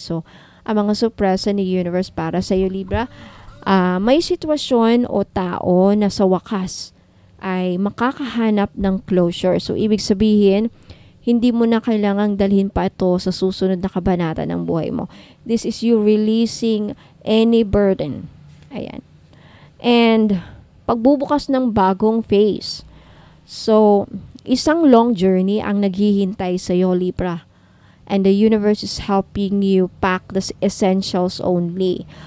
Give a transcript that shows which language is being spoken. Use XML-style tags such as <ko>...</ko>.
<tl>So, ang mga sorpresa ni universe para sa iyo, Libra, may sitwasyon o tao na sa wakas ay makakahanap ng closure. So, ibig sabihin, hindi mo na kailangang dalhin pa ito sa susunod na kabanata ng buhay mo.</tl> <en>This is you releasing any burden.</en> <tl>Ayan. And, pagbubukas ng bagong phase. So, isang</tl> <en>long journey</en> <tl>ang naghihintay sa iyo, Libra.</tl> <en>And the universe is helping you pack the essentials only.</en>